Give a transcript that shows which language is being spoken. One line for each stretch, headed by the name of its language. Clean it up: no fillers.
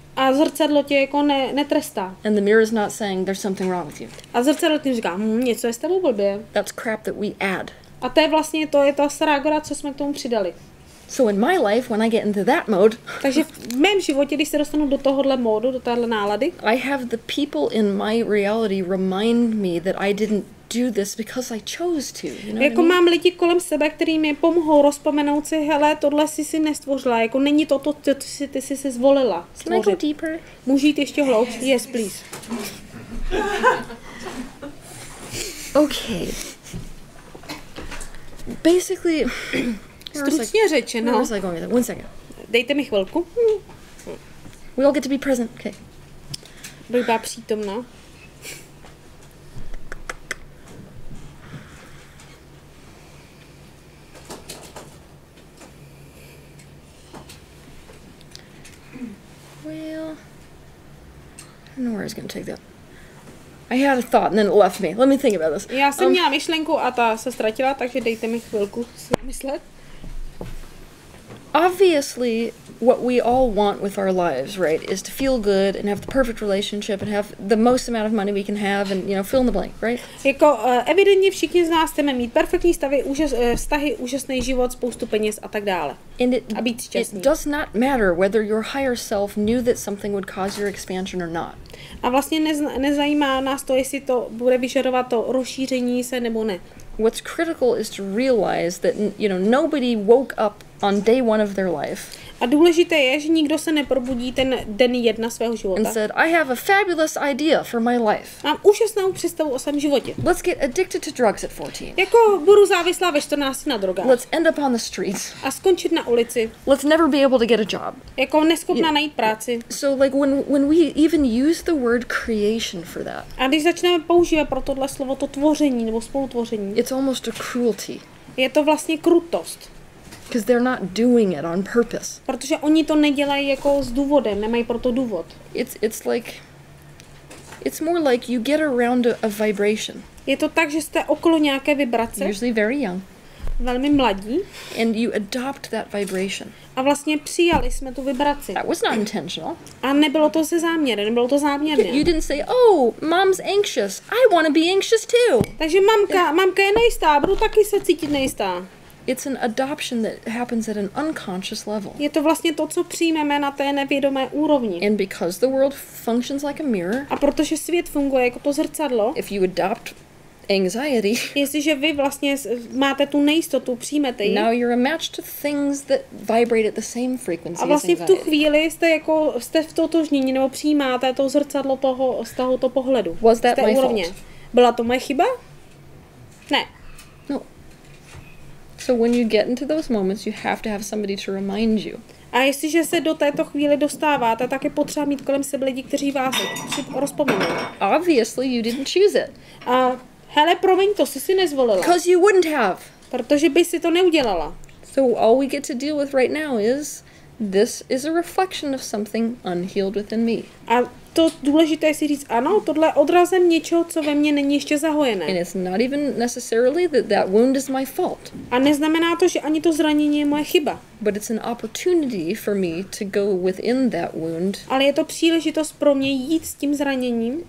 Czech: A zrcadlo tě jako netrestá.
English: And the mirror is not saying there's something wrong with you.
Czech: A zrcadlo tím říká, něco je s tebou blbě.
English: That's crap that we add.
Czech: A to je vlastně to je ta srágora, co jsme k tomu přidali.
English: So in my life, when I get into that mode,
Czech: takže v mém životě, když se dostanu do tohohle módu, do téhle nálady,
English: I have the people in my reality remind me that I didn't do this because I chose to. You know
Czech: jako mám lidi kolem sebe, kteří mi pomohou rozpomenout si, hele, tohle si nestvořila, jako není to, ty jsi si zvolila stvořit.
English: Can I go deeper?
Czech: Můžu jít ještě hloubš?
English: Yes, please. Okay. Basically,
Czech: Stručně řečeno.
English: where was I going with that? 1 second.
Czech: Dejte mi chvilku.
English: We all get to be present. Okay.
Czech: Buď byla přítomná.
English: Well, I don't know where I was going to take that. I had a thought and then it left me. Let me think about this.
Czech: Já jsem měla myšlenku a ta se ztratila, takže dejte mi chvilku si myslet.
English: Obviously, what we all want with our lives, right, is to feel good and have the perfect relationship and have the most amount of money we can have and, you know, fill in the blank, right?
Czech: Jako evidentně všichni z nás chceme mít perfektní vztahy, úžasný život, spoustu peněz a tak dále.
English: And
Czech: a být šťastný.
English: It does not matter whether your higher self knew that something would cause your expansion or not.
Czech: A vlastně nezajímá nás to, jestli to bude vyžadovat to rozšíření se nebo ne.
English: What's critical is to realize that, you know, nobody woke up on day 1 of their life.
Czech: A důležité je, že nikdo se neprobudí ten den 1 svého života.
English: And said, I have a fabulous idea for my life.
Czech: Mám úžasnou představu o svém životě.
English: Let's get addicted to drugs at 14.
Czech: Jako budu závislá ve 14 na drogách.
English: Let's end up on the streets.
Czech: A skončit na ulici.
English: Let's never be able to get a job.
Czech: Jako neschopná najít práci.
English: So like when we even use the word creation for that.
Czech: A když začneme používat pro tohle slovo to tvoření nebo spolutvoření.
English: It's almost a cruelty.
Czech: Je to vlastně krutost.
English: Because they're not doing it on purpose.
Czech: Protože oni to nedělají jako s důvodem, nemají proto důvod.
English: It's more like you get around a vibration.
Czech: Je to tak, že jste okolo nějaké vibrace.
English: Usually very young.
Czech: Velmi mladí.
English: And you adopt that vibration.
Czech: A vlastně přijali jsme tu vibraci.
English: That was not intentional.
Czech: A nebylo to se záměrem, nebylo to záměrné.
English: You didn't say, "Oh, mom's anxious. I want to be anxious too."
Czech: Takže mamka je nejistá, budu taky se cítit nejistá.
English: It's an adoption that happens at an unconscious level.
Czech: Je to vlastně to, co přijmeme na té nevědomé úrovni.
English: And because the world functions like a mirror,
Czech: a protože svět funguje jako to zrcadlo,
English: if you adopt anxiety,
Czech: jestliže vy vlastně máte tu nejistotu, přijmete ji.
English: Now you're a match to things that vibrate at the same frequency.
Czech: A vlastně v tu chvíli jste v totožnění nebo přijímáte to zrcadlo z tohoto pohledu.
English: Was that my fault?
Czech: Byla to moje chyba? Ne.
English: No. So when you get into those moments, you have to have somebody to remind you.
Czech: A jestliže se do této chvíli dostáváte, tak je potřeba mít kolem sebe lidi, kteří vás rozpomenou.
English: Obviously, you didn't choose it.
Czech: A hele, promiň, to si nezvolila.
English: Because you wouldn't have.
Czech: Protože by si to neudělala.
English: So all we get to deal with right now is this is a reflection of something unhealed within me.
Czech: A to důležité je si říct, ano, tohle je odrazem něčeho, co ve mně není ještě zahojené.
English: And it's not even necessarily that wound is my fault.
Czech: A neznamená to, že ani to zranění je moje chyba.
English: But it's an opportunity for me to go within that wound.
Czech: Ale je to příležitost pro mě jít s tím zraněním.